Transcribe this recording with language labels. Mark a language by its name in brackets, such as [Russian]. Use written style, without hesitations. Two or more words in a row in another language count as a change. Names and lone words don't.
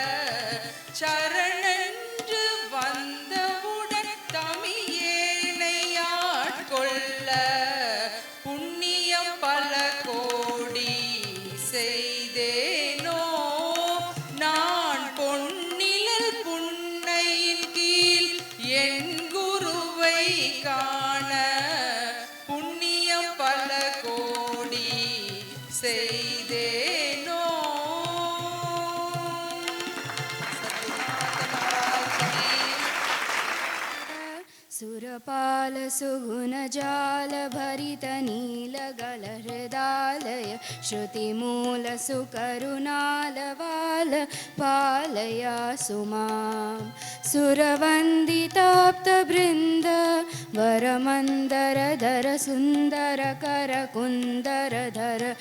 [Tamil] சரணென்று வந்தவுடன் தமியேனை ஆட்கொள்ள புண்ணியம் பல கோடி செய்தேனோ நான் பொன்னிழல் புன்னையின் கீழ் என் குருவை காண புண்ணியம் பல கோடி செய்தேனோ. [Sanskrit] सुरपाल सुगुणजाल भरित नीलगल हृदालय श्रुतिमूल सुकरुणालवाल पालया सुमां सुरवन्दिताप्तवृन्द वरमन्दरधर सुन्दरकरकुन्दरधर